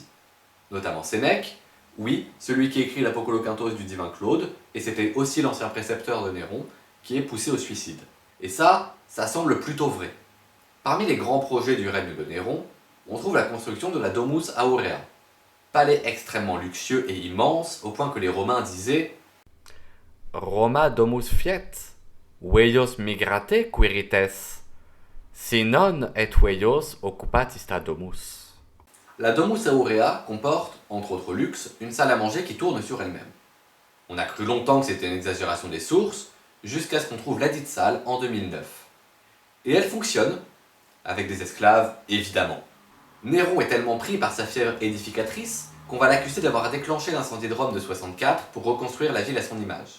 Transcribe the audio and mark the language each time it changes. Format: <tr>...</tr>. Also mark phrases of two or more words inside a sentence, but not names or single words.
<fr>Notamment Sénèque, oui, celui qui écrit l'Apokoloquintos du divin Claude, et c'était aussi l'ancien précepteur de Néron, qui est poussé au suicide. Et ça semble plutôt vrai. Parmi les grands projets du règne de Néron, on trouve la construction de la Domus Aurea. Palais extrêmement luxueux et immense, au point que les Romains disaient</fr> <la>Roma domus fiet, veios migrate quirites, si non et veios occupatis ta domus.</la> <fr>La Domus Aurea comporte, entre autres luxes, une salle à manger qui tourne sur elle-même. On a cru longtemps que c'était une exagération des sources, jusqu'à ce qu'on trouve ladite salle en 2009. Et elle fonctionne, avec des esclaves, évidemment. Néron est tellement pris par sa fièvre édificatrice qu'on va l'accuser d'avoir déclenché l'incendie de Rome de 64 pour reconstruire la ville à son image.</fr>